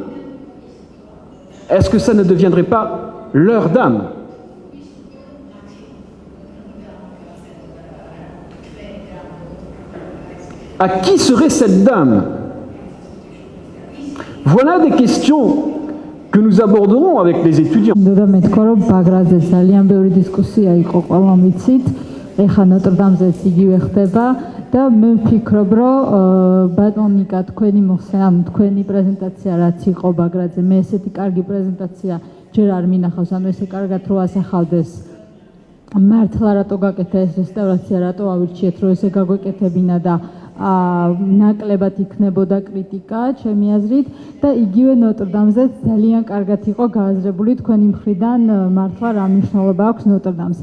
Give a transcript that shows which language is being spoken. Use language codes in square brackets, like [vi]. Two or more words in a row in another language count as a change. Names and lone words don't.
[fr] Est-ce que ça ne deviendrait pas leur dame? À qui serait cette dame? Voilà des questions que nous aborderons avec les étudiants. [ka] ეხა ნოტრ-დამზეც იგივე ხდება და მე ვფიქრობ, რომ ბატონიკა თქვენი თქვენი პრეზენტაცია რაც იყო ბაგრაძე, მე ესეთი კარგი პრეზენტაცია ჯერ არ მინახავს, ანუ ესე კარგად რო ასახავდეს მართლა რატო გაკეთა ეს რესტავრაცია, რატო ავირჩიეთ რომ ესე გაგვეკეთებინა და ნაკლებად იქნებოდა კრიტიკა ჩემი აზრით და იგივე ნოტრ-დამზეც ძალიან კარგად იყო გააზრებული თქვენი მხრიდან მართლა რა მნიშვნელობა აქვს ნოტრ-დამს.